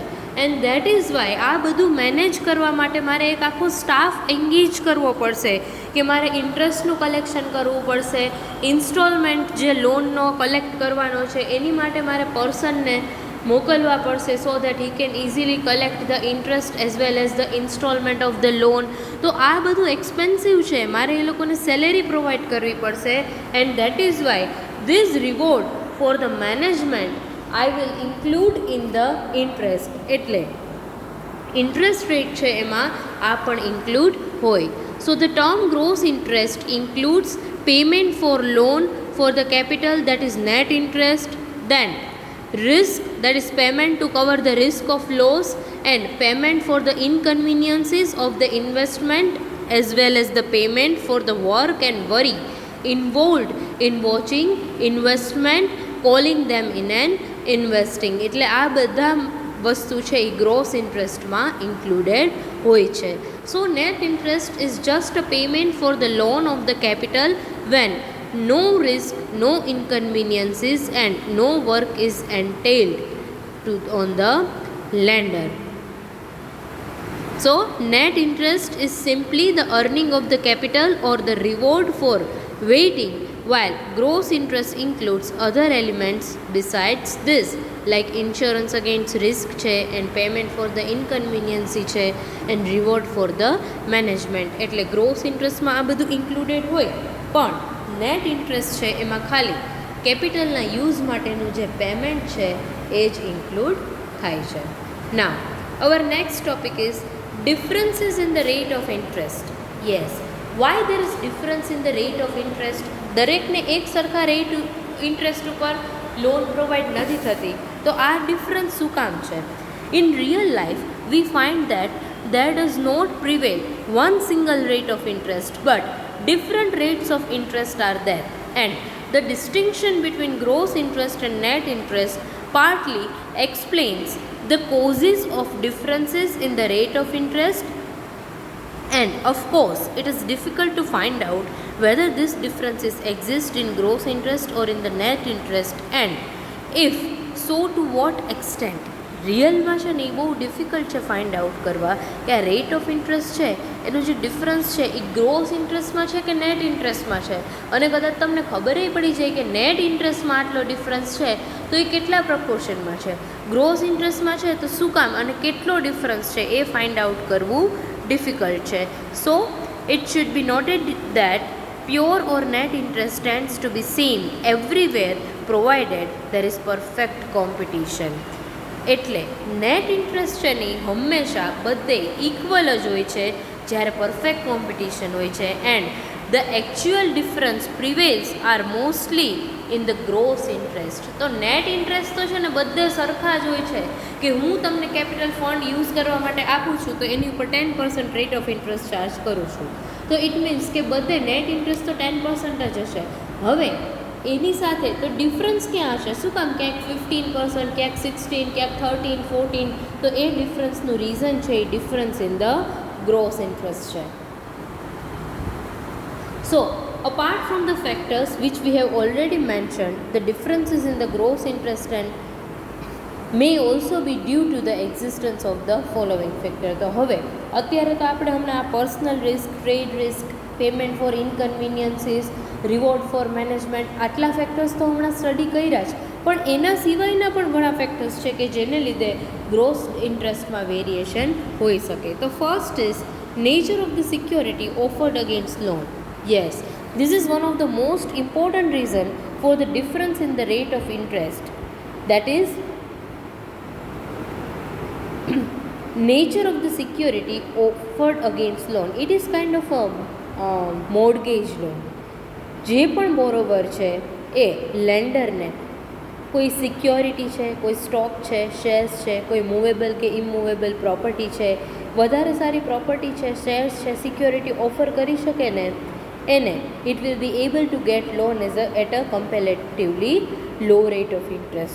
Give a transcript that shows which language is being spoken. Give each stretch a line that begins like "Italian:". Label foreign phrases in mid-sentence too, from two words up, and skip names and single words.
English: and that is why
Gujarati: આ બધું મેનેજ કરવા માટે મારે એક આખો
English: staff engage
Gujarati: કરવો પડશે કે મારે ઇન્ટરેસ્ટનું કલેક્શન કરવું પડશે, ઇન્સ્ટોલમેન્ટ જે લોનનો કલેક્ટ કરવાનો છે એની માટે મારે પર્સનને મોકલવા પડશે
English: so that he can easily collect the interest as well as the installment of the loan.
Gujarati: તો આ બધું એક્સપેન્સિવ છે, મારે એ લોકોને
English: salary provide
Gujarati: કરવી પડશે.
English: and that is why this reward for the management I will include in the interest.
Gujarati: એટલે
English: interest rate
Gujarati: છે એમાં આ પણ ઇન્ક્લુડ હોય.
English: so the term gross interest includes payment for loan for the capital that is net interest, then risk that is payment to cover the risk of loss and payment for the inconveniences of the investment as well as the payment for the work and worry involved in watching investment, calling them in and investing.
Gujarati: એટલે આ બધા વસ્તુ છે એ ગ્રોસ ઇન્ટરેસ્ટમાં ઇન્ક્લુડેડ હોય છે.
English: so net interest is just a payment for the loan of the capital when no risk, no inconveniences and no work is entailed on the lender. So net interest is simply the earning of the capital or the reward for waiting, while gross interest includes other elements besides this like insurance against risk છે and payment for the inconvenience છે and reward for the management.
Gujarati: એટલે
English: gross interest
Gujarati: માં આ બધું included હોય પણ
English: net interest
Gujarati: છે એમાં ખાલી કેપિટલના યુઝ માટેનું જે પેમેન્ટ છે એ જ ઇન્ક્લુડ થાય છે.
English: Now our next topic is differences in the rate of interest. Yes, why there is difference in the rate of interest?
Gujarati: દરેકને એક સરખા
English: rate interest
Gujarati: ઉપર
English: loan provide
Gujarati: નથી થતી તો આ ડિફરન્સ શું કામ છે?
English: in real life we find that there does not prevail one single rate of interest but different rates of interest are there, and the distinction between gross interest and net interest partly explains the causes of differences in the rate of interest. And of course it is difficult to find out whether these differences exist in gross interest or in the net interest, and if so to what extent.
Gujarati: રિયલમાં છે ને એ બહુ ડિફિકલ્ટ છે
English: find out
Gujarati: કરવા કે આ
English: rate of interest
Gujarati: છે એનો જે ડિફરન્સ છે એ ગ્રોસ ઇન્ટરેસ્ટમાં છે કે નેટ ઇન્ટરેસ્ટમાં છે. અને કદાચ તમને ખબર પડી જાય કે નેટ ઇન્ટરેસ્ટમાં આટલો ડિફરન્સ છે તો એ કેટલા પ્રપોર્શનમાં છે, ગ્રોસ ઇન્ટરેસ્ટમાં છે તો શું કામ અને કેટલો ડિફરન્સ છે એ
English: find out
Gujarati: કરવું ડિફિકલ્ટ છે.
English: so it should be noted that pure or net interest tends to be seen everywhere provided there is perfect competition.
Gujarati: એટલે
English: net interest
Gujarati: છે ને હંમેશા બધે ઇક્વલ જ હોય છે જ્યારે
English: perfect competition
Gujarati: હોય છે.
English: And the actual difference prevails are mostly in the gross interest.
Gujarati: તો
English: net interest
Gujarati: તો છે ને બધે સરખા જ હોય છે કે હું તમને
English: capital fund use
Gujarati: કરવા માટે આપું છું તો એની ઉપર 10%
English: rate of interest charge
Gujarati: કરું છું. તો
English: it means
Gujarati: કે બધે
English: net interest
Gujarati: તો 10% જ હશે. હવે એની સાથે તો ડિફરન્સ ક્યાં હશે? શું કામ? ક્યાંક 15%, ક્યાંક 16, ક્યાંક 13, 14. તો એ ડિફરન્સનું રીઝન છે એ
English: difference in the gross interest
Gujarati: છે.
English: So, apart from the factors which we have already mentioned, the differences in the gross interest and may also be due to the existence of the following factor.
Gujarati: તો હવે અત્યારે તો આપણે હમણાં આ
English: personal risk, trade risk, payment for inconveniences, reward for management,
Gujarati: આટલા ફેક્ટર્સ તો હમણાં સ્ટડી કર્યા છે, પણ એના સિવાયના પણ ઘણા ફેક્ટર્સ છે કે જેને લીધે ગ્રોસ ઇન્ટરેસ્ટમાં વેરિએશન હોઈ શકે.
English: તો first is nature of the security offered against loan. Yes, this is one of the most important reason for the difference in the rate of interest. That is, nature of the security offered against loan. It is kind of a mortgage loan.
Gujarati: જે પણ બોરોવર છે એ લેન્ડરને કોઈ સિક્યોરિટી છે, કોઈ સ્ટોક છે, શેર્સ છે, કોઈ મૂવેબલ કે ઇમૂવેબલ પ્રોપર્ટી છે, વધારે સારી પ્રોપર્ટી છે, શેર્સ છે,
English: security offer
Gujarati: કરી શકે ને એને
English: it will be able to get loan at a comparatively low rate of interest.